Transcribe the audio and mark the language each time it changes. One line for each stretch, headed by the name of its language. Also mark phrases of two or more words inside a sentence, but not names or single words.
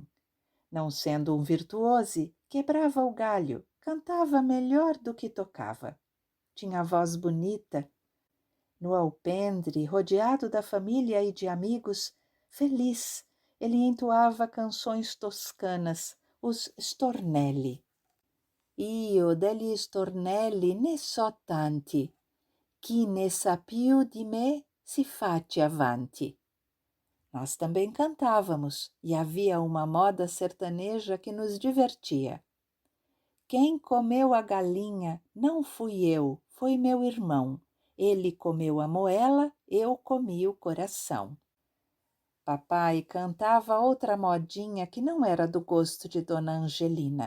Portuguese: Não sendo um virtuose, quebrava o galho, cantava melhor do que tocava. Tinha voz bonita. No alpendre, rodeado da família e de amigos, feliz, ele entoava canções toscanas, os stornelli.
Italian: Io degli stornelli ne so tanti, chi ne sa più di me si faccia avanti.
Portuguese: Nós também cantávamos e havia uma moda sertaneja que nos divertia. Quem comeu a galinha não fui eu, foi meu irmão. Ele comeu a moela, eu comi o coração. Papai cantava outra modinha que não era do gosto de Dona Angelina.